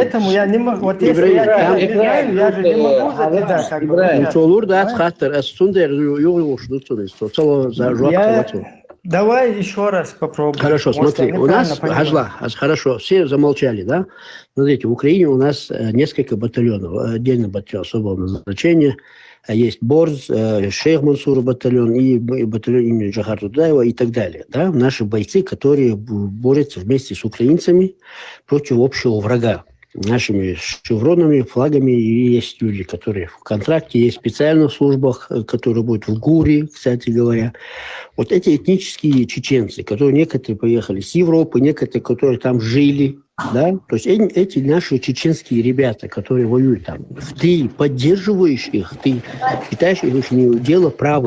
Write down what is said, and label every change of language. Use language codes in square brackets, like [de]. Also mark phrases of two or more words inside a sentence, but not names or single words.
[ru] Поэтому я не могу, вот если я не знаю, я же не могу за тебя как бы. Давай еще раз попробуем. Хорошо, смотри, у нас, хорошо, все замолчали, да? Смотрите, в Украине у нас несколько батальонов, отдельный батальон особого назначения. Есть Борз, Шейх Мансур батальон и батальон имени Джахара Дудаева и так далее. Да? Наши бойцы, которые борются вместе с украинцами против общего врага. Нашими шевронами, флагами. И есть люди, которые в контракте, есть в специальных службах, которые будут в ГУРе, кстати говоря. Вот эти этнические чеченцы, которые некоторые поехали с Европы, некоторые, которые там жили, да, то есть эти наши чеченские ребята, которые воюют там, ты поддерживаешь их, ты считаешь их дело правым.